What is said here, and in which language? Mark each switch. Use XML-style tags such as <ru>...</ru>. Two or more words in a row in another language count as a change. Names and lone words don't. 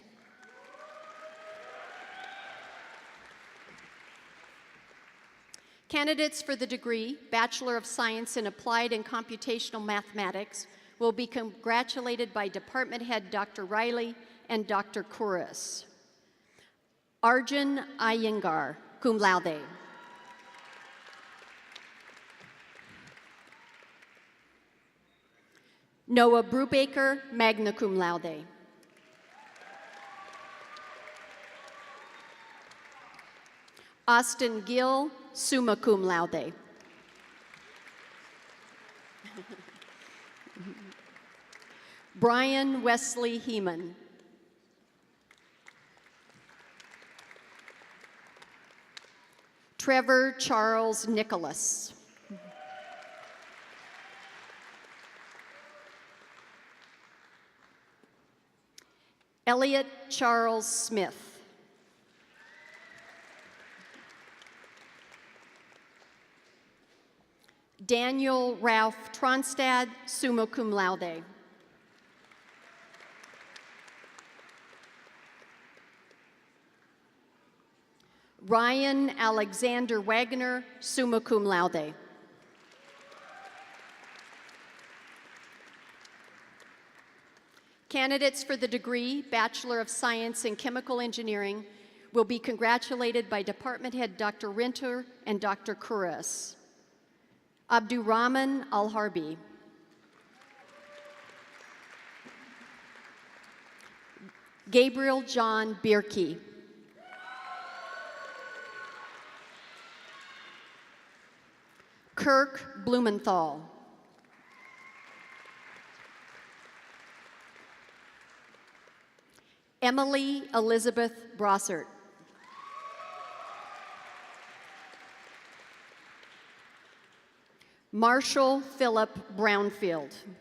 <en>Candidates for the degree Bachelor of Science in Applied and Computational Mathematics will be congratulated by Department Head Dr. Riley and Dr. Kouros. Arjun Iyengar,</en> <la>cum laude.</la> <en>Noah Brubaker,</en> <la>magna cum laude.</la> <en>Austin Gill,</en> <la>summa cum laude.</la> <en>Brian Wesley Heeman. Trevor Charles Nicholas. Elliot Charles Smith. Daniel Ralph Tronstad,</en> <la>summa cum laude.</la> <en>Ryan Alexander Wagner,</en> <la>summa cum laude.</la> <en>Candidates for the degree Bachelor of Science in Chemical Engineering will be congratulated by Department Head Dr. Rinter and Dr. Kouros. Abdurrahman Al-Harbi. Gabriel John Bierke. Kirk Blumenthal. Emily Elizabeth Brossert. Marshall Philip Brownfield.</en>